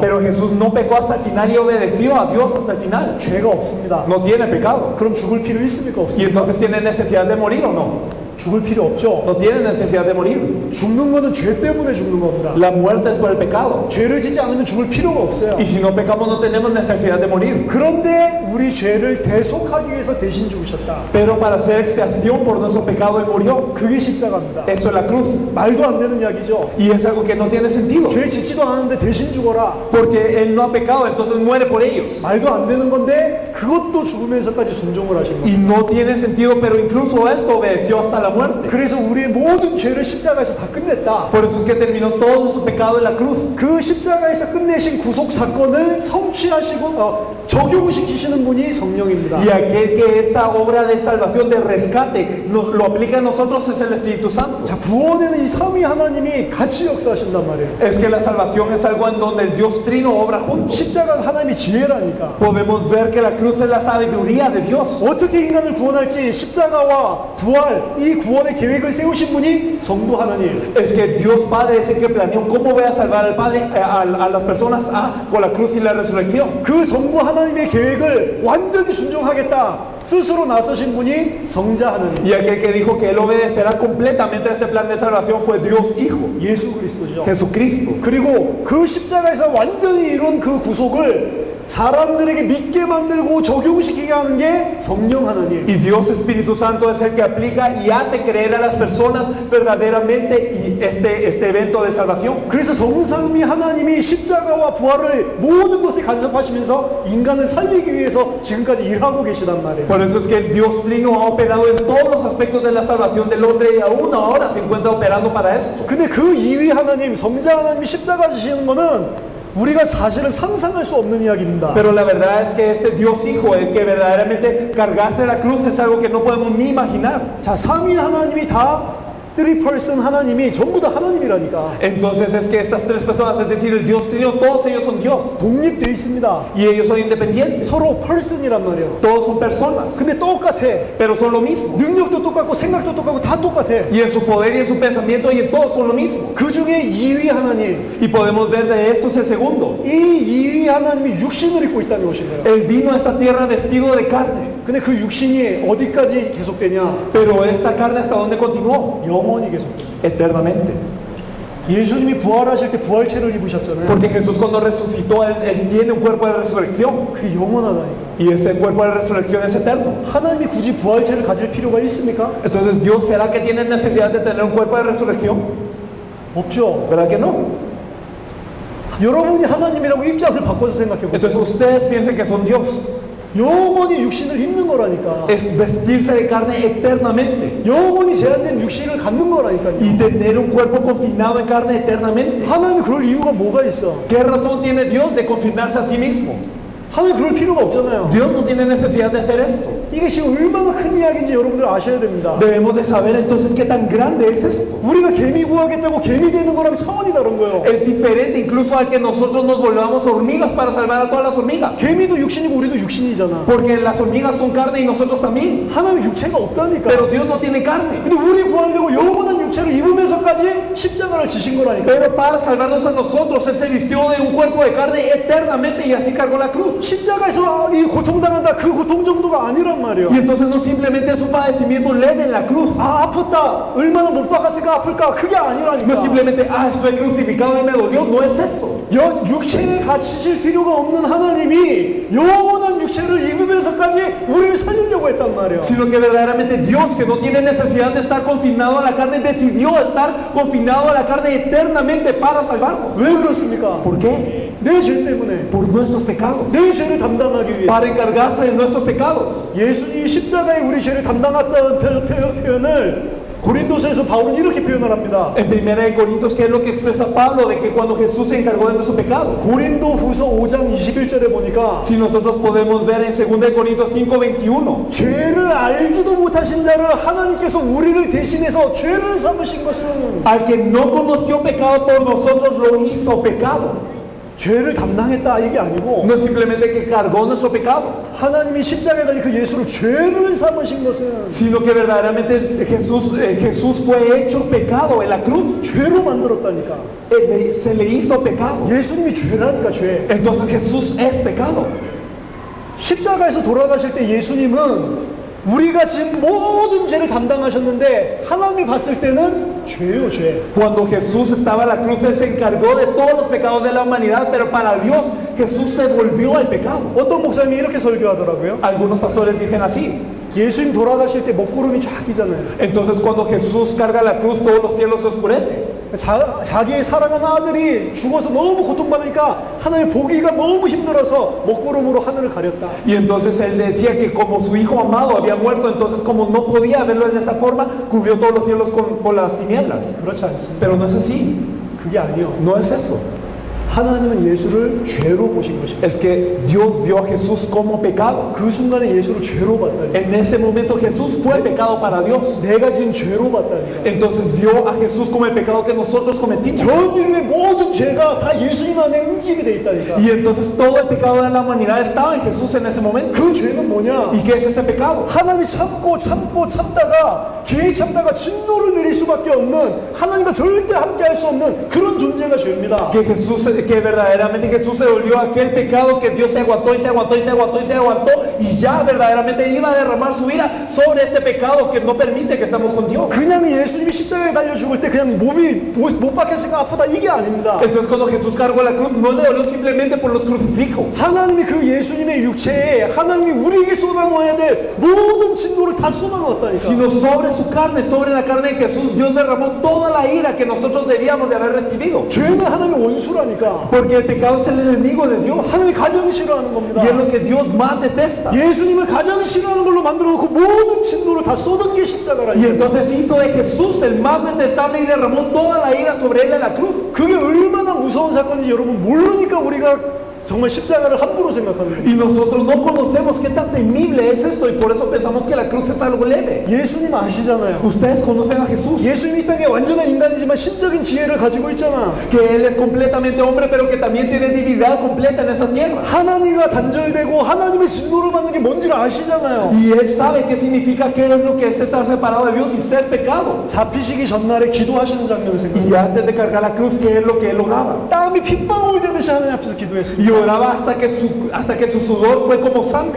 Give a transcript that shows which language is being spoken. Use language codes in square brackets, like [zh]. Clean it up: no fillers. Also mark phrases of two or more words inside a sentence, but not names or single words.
[es] Pero Jesús no pecó hasta el final y obedeció a Dios hasta el final. [ko] 죄가 없습니다. [es] No tiene pecado. [ko] 그럼 죽을 필요 있습니까? [es] Y [ko] 없습니까? [es] entonces tiene necesidad de morir o no. [ko] 죽을 필요 없죠. [es] No tiene necesidad de morir. [ko] 죽는 거는 죄 때문에 죽는 겁니다. [es] La muerte es por el pecado. [ko] 죄를 짓지 않으면 죽을 필요가 없어요. [es] Y si no pecamos no tenemos necesidad de morir. [ko] 그런데 우리 죄를 대속하기 위해서 대신 죽으셨다. [es] Pero para hacer expiación por nuestro pecado Él murió. [ko] 그게 십자가입니다. [es] Eso es la cruz. [ko] 말도 안 되는 이야기죠. [es] Y es algo que no tiene sentido. [ko] 죄 짓지도 않았는데 대신 죽어라. [es] Porque Él no ha pecado, entonces muere por ellos. [ko] 말도 안 되는 건데 그것도 죽으면서까지 순종을 하신 [es] Y [ko] 겁니다. [es] no tiene sentido, pero incluso esto obedeció hasta la muerte. [ko] 그래서 우리의 모든 죄를 십자가에서 다 끝냈다. [es] Por eso es que terminó todo su pecado en la cruz. [ko] 그 십자가에서 끝내신 구속 사건을 성취하시고 적용시키시는 분이 성령입니다. [es] Y aquel que esta obra de salvación, de rescate, lo aplica a nosotros es el Espíritu Santo. [ko] 자, 구원에는 이 삼위 하나님이 같이 역사하신단 말이에요. [es] Es que la salvación es algo en donde el Dios Trino obra juntos. [ko] 십자가가 하나님의 지혜라니까. [es] Podemos ver que la cruz es la sabiduría de Dios. [ko] 어떻게 인간을 구원할지 십자가와 부활, 이 구원의 계획을 세우신 분이 성부 하나님. [es] Es que Dios Padre es el que planeó cómo voy a salvar al Padre, a las personas con la cruz y la resurrección. [ko] 그 성부 하나님의 계획을 완전히 순종하겠다 스스로 나서신 분이 성자 하나님. [es] Y aquel que dijo que Él obedecerá completamente a este plan de salvación fue Dios Hijo, [ko] 예수 그리스도죠. [es] Jesucristo. [ko] 그리고 그 십자가에서 완전히 이룬 그 구속을 사람들에게 믿게 만들고 적용시키게 하는 게 성령 하나님. [es] Y Dios Espíritu Santo es el que aplica y hace creer a las personas verdaderamente este evento de salvación. [ko] 그래서 성삼위 하나님이 십자가와 부활을 모든 것에 간섭하시면서 인간을 살리기 위해서 지금까지 일하고 계시단 말이에요. [es] Por eso es que el Dios Trino ha operado en todos los aspectos de la salvación del hombre y aún ahora se encuentra operando para esto. [ko] 근데 그 이위 하나님, 성자 하나님이 십자가 지시는 거는 우리가 사실은 상상할 수 없는 이야기입니다. [es] Pero la verdad es que este Dios Hijo, el que verdaderamente cargarse la cruz es algo que no podemos ni imaginar. [ko] 자, 삼위 하나님이 다 [en] three person [ko] 하나님이 전부 다 하나님이라니까. [es] Entonces es que estas tres personas, es decir, el Dios Trino, todos ellos son Dios. [ko] 독립돼 있습니다. [es] Y ellos son independientes. [ko] 서로 person이란 말이에요. [es] Todos son personas. [ko] 근데 똑같아. [es] Pero son lo mismo. [ko] 능력도 똑같고 생각도 똑같고 다 똑같아. [es] Y en su poder y en su pensamiento y en todos son lo mismo. [ko] 그 중에 이위 하나님, [es] Y podemos ver de esto es el segundo. [ko] 이 이위 하나님이 육신을 입고 이 땅에 오신 거예요. [es] Él vino a esta tierra vestido de carne. [ko] 근데 그 육신이 어디까지 계속되냐? [es] Pero esta carne hasta dónde continuó? [ko] 영원히 계속돼. [es] Eternamente. [ko] 예수님이 부활하실 때 부활체를 입으셨잖아요. [es] Porque Jesús cuando resucitó, él tiene un cuerpo de resurrección. [ko] 그게 영원하다니까. [es] Y ese cuerpo de resurrección es eterno. [ko] 하나님이 굳이 부활체를 가질 필요가 있습니까? [es] Entonces, ¿Dios será que tiene necesidad de tener un cuerpo de resurrección? [ko] 없죠. [es] ¿Verdad que no? [ko] 여러분이 하나님이라고 입장을 바꿔서 생각해 보세요. [es] Entonces, ustedes piensen que son Dios. [ko] 영원히 육신을 입는 거라니까. [es] Es vestirse de carne eternamente. [ko] 영원히 제한된 육신을 갖는 거라니까요. [es] Y tener un cuerpo confinado en carne eternamente. [ko] 하나님이 그럴 이유가 뭐가 있어? [es] ¿Qué razón tiene Dios de confinarse a sí mismo? [ko] 하나님 그럴 필요가 없잖아요. [es] Dios no tiene necesidad de hacer esto. [ko] 이게 지금 얼마나 큰 이야기인지 여러분들 아셔야 됩니다. [es] Debemos de saber entonces qué tan grande es esto. [ko] 우리가 개미 구하겠다고 개미 되는 거랑 차원이 다른 거예요. [es] Es diferente incluso al que nosotros nos volvamos hormigas para salvar a todas las hormigas. [ko] 개미도 육신이고 우리도 육신이잖아. [es] Porque las hormigas son carne y nosotros también. [ko] 하나님 육체가 없다니까. [es] Pero Dios no tiene carne. [ko] 근데 우리 구하려고 영원한 육체를 입으면서까지 십자가를 지신 거라니까. [es] Pero para salvarnos a nosotros, Él se vistió de un cuerpo de carne eternamente y así cargó la cruz. [ko] 십자가에서 이 고통당한다 그 고통 정도가 아니란 아니란 말이에요. [es] Y entonces no simplemente es un padecimiento leve en la cruz. [ko] 아, 아팠다. 얼마나 못 박았으니까 아플까? 그게 [es] No [ko] 아니라니까. [es] es simplemente, estoy crucificado y me dolió. No es eso. [ko] 육체에 갇히실 필요가 없는 하나님이 영원한 육체를 입으면서까지 우리를 살리려고 했단 말이에요. [es] Sino que verdaderamente Dios, que no tiene necesidad de estar confinado a la carne, decidió estar confinado a la carne eternamente para salvarnos. [ko] 왜 그렇습니까? [es] ¿Por qué? [ko] 내 죄 때문에. [es] Por nuestros pecados. [ko] 내 죄를 담당하기 위해. [es] Para encargarse de nuestros pecados. [ko] 예수님이 십자가에 우리 죄를 담당했다는 표현을 고린도서에서 바울은 이렇게 표현을 합니다. [es] En 1 Corintios, ¿qué es lo que expresa Pablo? De que cuando Jesús se encargó de nuestro pecado. [ko] 고린도 후서 5장 21절에 보니까 [es] Si nosotros podemos ver en 2 Corintios 5:21, [ko] 죄를 알지도 못하신 자를 하나님께서 우리를 대신해서 죄를 삼으신 것은 [es] al que no conoció pecado por nosotros lo hizo pecado. [ko] 죄를 담당했다 이게 아니고 [es] No es simplemente que cargó nuestro pecado, [ko] 하나님이 십자가에 달린 그 예수를 죄를 삼으신 것은 [es] sino que verdaderamente Jesús fue hecho pecado en la cruz. [ko] 죄로 만들었다니까. [es] Se le hizo pecado. [ko] 예수님이 죄라니까 죄. [es] Entonces Jesús es pecado. [ko] 십자가에서 돌아가실 때 예수님은 우리가 지금 모든 죄를 담당하셨는데 하나님이 봤을 때는 죄요 죄. [es] Cuando Jesús estaba en la cruz, Él se encargó de todos los pecados de la humanidad, pero para Dios Jesús se volvió al pecado. [ko] 어떤 목사님이 이렇게 설교하더라고요. [es] Algunos pastores dicen así. [ko] 예수님 돌아가실 때 먹구름이 쫙 끼잖아요. [es] Entonces cuando Jesús carga la cruz, todos los cielos se oscurecen. [ko] 자기의 사랑하는 아들이 죽어서 너무 고통받으니까 하나님의 보기가 너무 힘들어서 먹구름으로 하늘을 가렸다. [es] Y entonces Él decía que como su hijo amado había muerto, entonces como no podía verlo en esa forma, cubrió todos los cielos con las tinieblas. [ko] 그렇지 않습니다. [es] Pero no es así. [ko] 그게 아니요. [es] No es eso. [ko] 하나님은 예수를 죄로 보신 것입니다. [es] Es que Dios vio a Jesús como pecado. [ko] 그 순간에 예수를 죄로 봤다니. [es] En ese momento Jesús fue pecado para Dios. [ko] 내가 지은 죄로 봤다니. [es] Entonces vio a Jesús como el pecado que nosotros cometimos. [ko] 전 인류의 모든 죄가 다 예수님 안에 응집이 돼 있다니까. [es] Y entonces todo el pecado de la humanidad estaba en Jesús en ese momento. [ko] 그 죄는 뭐냐? [es] ¿Y qué es ese pecado? [ko] 하나님이 참다가 괜히 참다가 진노를 내릴 수밖에 없는 하나님과 절대 함께할 수 없는 그런 존재가 죄입니다. [es] Que verdaderamente Jesús se volvió aquel pecado que Dios se aguantó y se aguantó y se aguantó y se aguantó y ya verdaderamente iba a derramar su ira sobre este pecado que no permite que estemos con Dios. [ko] 그냥 예수님이 십자가에 달려 죽을 때 그냥 몸이 못 박혔으니까 아프다 이게 아닙니다. [es] Entonces cuando Jesús cargó la cruz no le dolió simplemente por los crucifijos, [ko] 하나님이 그 예수님의 육체에 하나님이 우리에게 쏟아놓아야 될 모든 진노를 다 쏟아놓았다니까. [es] sino sobre su carne, sobre la carne de Jesús, Dios derramó toda la ira que nosotros debíamos de haber recibido. [ko] 죄는 하나님의 원수라니까. [es] Porque el pecado es el enemigo de Dios [ko] 하나님이 가장 싫어하는 겁니다. [es] y es lo que Dios más detesta. [ko] 예수님을 가장 싫어하는 걸로 만들어 놓고 모든 진노를 다 쏟은 게 십자가라니까. [es] Y entonces hizo de Jesús el más detestable y derramó toda la ira sobre él en la cruz. [ko] 그게 얼마나 무서운 사건인지 여러분 모르니까 우리가 정말 십자가를 함부로 생각하는 거예요. [es] Y nosotros no conocemos qué tan temible es esto y por eso pensamos que la cruz es algo leve. [ko] 예수님 아시잖아요. [es] Ustedes conocen a Jesús, [ko] 예수님이 이 땅에 완전한 인간이지만 신적인 지혜를 가지고 있잖아. [es] que Él es completamente hombre pero que también tiene divinidad completa en esa tierra. [ko] 하나님과 단절되고 하나님의 진노를 받는 게 뭔지를 아시잖아요. [es] Y Él sabe qué significa, qué es lo que es estar separado de Dios y ser pecado. [ko] 잡히시기 전날에 기도하시는 장면을 [es] Y [ko] 생각해요. [es] antes de cargar la cruz, ¿qué es lo que Él lograba? [ko] 땀이 핏방울 되듯이 하나님 앞에서 [es] Y [ko] 기도했습니다. [es] oraba hasta que su sudor fue como sangre.